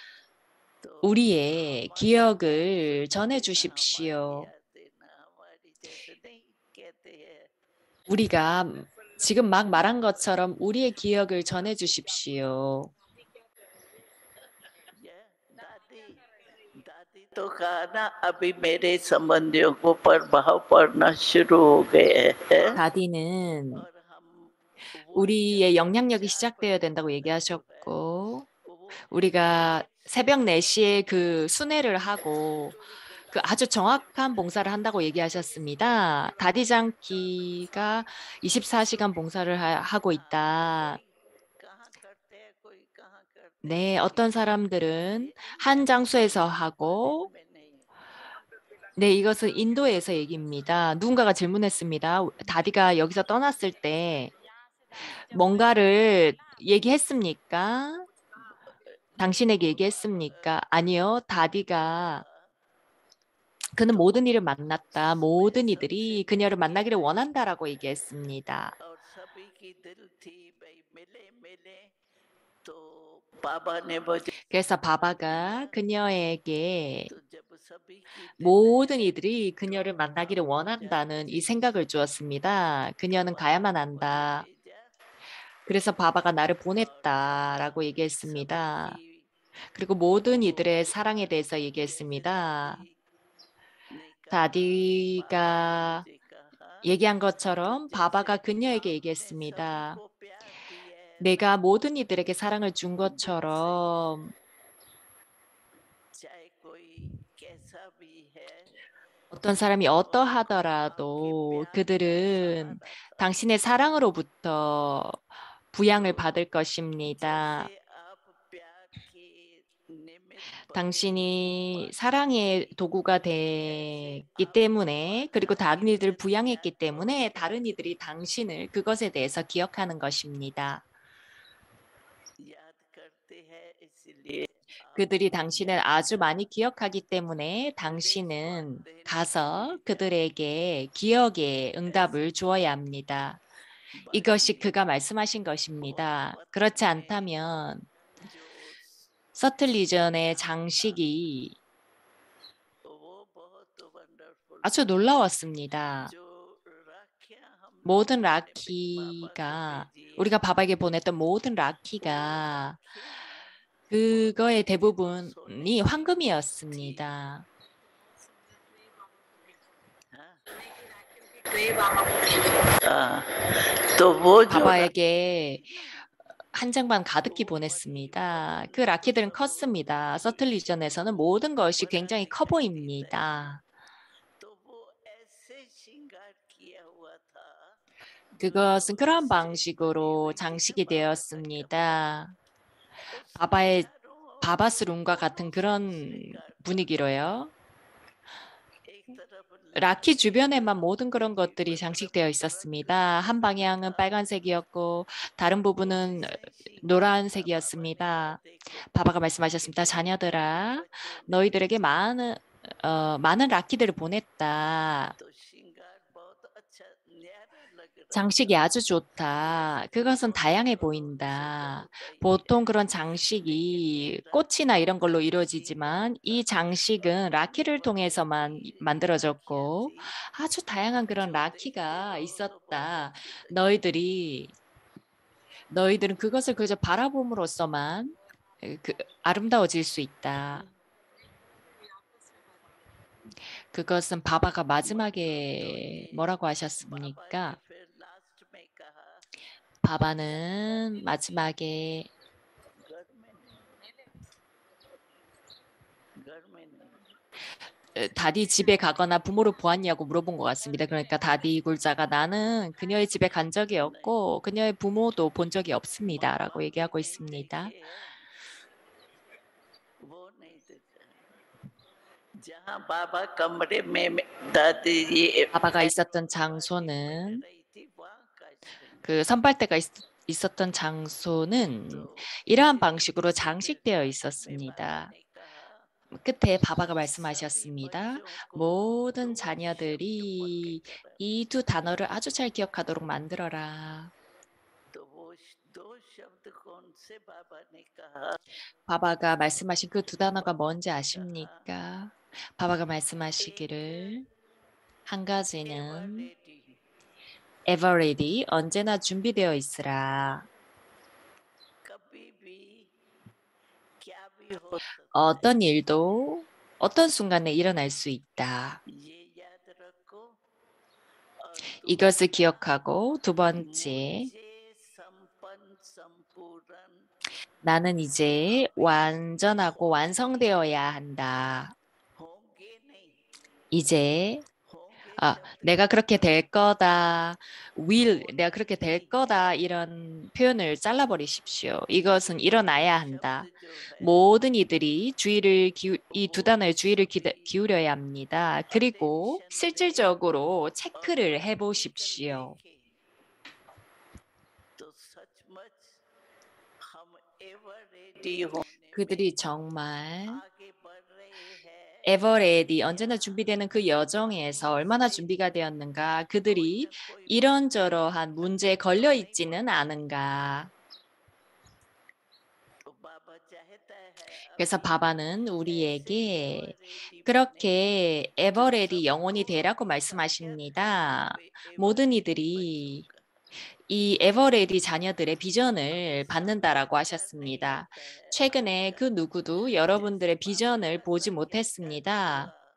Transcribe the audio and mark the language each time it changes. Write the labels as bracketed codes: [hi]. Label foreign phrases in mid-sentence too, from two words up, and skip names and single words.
[ko] 우리의 기억을 전해 주십시오. 우리가 지금 막 말한 것처럼 우리의 기억을 전해 주십시오. [hi] तो कहा ना अभी मेरे संबंधियों को प्रभाव पड़ना शुरू हो गए हैं [ko] 다디는 [hi] और हम [ko] 우리의 영향력이 시작되어야 된다고 얘기하셨고, 우리가 새벽 4시에 그 순회를 하고 그 아주 정확한 봉사를 한다고 얘기하셨습니다. 다디장키가 24시간 봉사를 하고 있다. [hi] कहाँ करते हैं कोई कहाँ करते [ko] 네, 어떤 사람들은 한 장소에서 하고, [hi] में नहीं [ko] 네, 이것은 인도에서 얘기입니다. 누군가가 질문했습니다. 다디가 여기서 떠났을 때 뭔가를 얘기했습니까? 당신에게 얘기했습니까? 아니요, 다디가 그는 모든 이를 만났다. 모든 이들이 그녀를 만나기를 원한다라고 얘기했습니다. [hi] और सभी की दिल थी भाई मिले मिले तो बाबा ने मुझे [ko] 그래서 바바가 그녀에게 [hi] तो जब सभी की [ko] 모든 이들이 그녀를 만나기를 원한다는 이 생각을 주었습니다. 그녀는 가야만 한다. [hi] भेजा [ko] 그래서 바바가 나를 보냈다라고 얘기했습니다. 그리고 모든 이들의 사랑에 대해서 얘기했습니다. 다디가 얘기한 것처럼 바바가 그녀에게 얘기했습니다. 내가 모든 이들에게 사랑을 준 것처럼 [hi] चाहे कोई कैसा भी है [ko] 어떤 사람이 어떠하더라도 그들은 당신의 사랑으로부터 부양을 받을 것입니다. [hi] जैसे आप प्यार के निमित्त [ko] 당신이 사랑의 도구가 됐기 때문에, 그리고 다른 이들을 부양했기 때문에 다른 이들이 당신을 그것에 대해서 기억하는 것입니다. [hi] याद करते हैं इसलिए [ko] 그들이 당신을 아주 많이 기억하기 때문에 당신은 가서 그들에게 기억의 응답을 주어야 합니다. 이것이 그가 말씀하신 것입니다. 그렇지 않다면 서틀리전의 장식이 [hi] वो बहुत वंडरफुल [ko] 아주 놀라웠습니다. [hi] जो राखियां हम [ko] 모든 라키가, 우리가 바바에게 보냈던 모든 라키가 그거의 대부분이 황금이었습니다. [hi] तो वो जो [ko] 바바에게 한 장만 가득히 보냈습니다. 그 라키들은 컸습니다. 서틀리전에서는 모든 것이 굉장히 커 보입니다. [hi] तो वो ऐसे श्रृंगार किया हुआ था [ko] 그것은 그러한 방식으로 장식이 되었습니다. 바바의 바바스룸과 같은 그런 분위기로요. [hi] एक तरफ [ko] 라키 주변에만 모든 그런 것들이 장식되어 있었습니다. 한 방향은 빨간색이었고 다른 부분은 노란색이었습니다. 바바가 말씀하셨습니다. 자녀들아, 너희들에게 많은 라키들을 보냈다. [hi] तो श्रृंगार बहुत अच्छा न्यारा लग रहा [ko] 장식이 아주 좋다. 그것은 다양해 보인다. 보통 그런 장식이 꽃이나 이런 걸로 이루어지지만 이 장식은 라키를 통해서만 만들어졌고 아주 다양한 그런 라키가 있었다. 너희들은 그것을 그저 바라봄으로써만 아름다워질 수 있다. 그것은 바바가 마지막에 뭐라고 하셨습니까? [hi] फिर लास्ट में कहा [ko] 바바는 마지막에 [hi] घर में नहीं [ko] 다디 집에 가거나 부모를 보았냐고 물어본 것 같습니다. 그러니까 다디 굴자가 나는 그녀의 집에 간 적이 없고 그녀의 부모도 본 적이 없습니다. 라고 얘기하고 있습니다. [hi] वो नहीं देखा जहाँ बाबा कमरे में दादी ये [ko] 바바가 있었던 장소는 [hi] रही थी वहाँ का श्रृंगार [ko] 그 선발대가 있었던 장소는 이러한 방식으로 장식되어 있었습니다. [hi] ने कहा [ko] 끝에 바바가 말씀하셨습니다. 모든 자녀들이 이 두 단어를 아주 잘 기억하도록 만들어라. [hi] तो वो दो शब्द कौन से बाबा ने कहा [ko] 바바가 말씀하신 그 두 단어가 뭔지 아십니까? 바바가 말씀하시기를 한 가지는 [en] Ready. ever ready, [ko] 언제나 준비되어 있으라. [hi] कभी भी क्या भी हो सकता [ko] 어떤 일도 어떤 순간에 일어날 수 있다. [hi] ये याद रखो और [ko] 이것을 기억하고 두 번째, [hi] मुझे संपन्न संपूर्ण [ko] 나는 이제 완전하고 완성되어야 한다. [hi] होंगे नहीं [ko] 이제 [hi] होंगे [ko] 내가 그렇게 될 거다. 내가 그렇게 될 거다. 이런 표현을 잘라버리십시오. 이것은 일어나야 한다. [hi] शब्द जो है [ko] 모든 이들이 이 두 단어에 주의를 기울여야 합니다. 그리고 실질적으로 체크를 해보십시오. [hi] तो सचमुच हम [en] ever ready [hi] होने [ko] 그들이 정말 [hi] आगे बढ़ रहे हैं [ko] 에버레디 언제나 준비되는 그 여정에서 얼마나 준비가 되었는가. 그들이 이런저러한 문제에 걸려 있지는 않은가. [hi] तो बाबा चाहता है [ko] 그래서 바바는 우리에게 [en] ever ready [ko] 그렇게 에버레디 영혼이 되라고 말씀하십니다. 모든 이들이 이 에버레디 자녀들의 비전을 받는다라고 하셨습니다. 최근에 그 누구도 여러분들의 비전을 보지 못했습니다.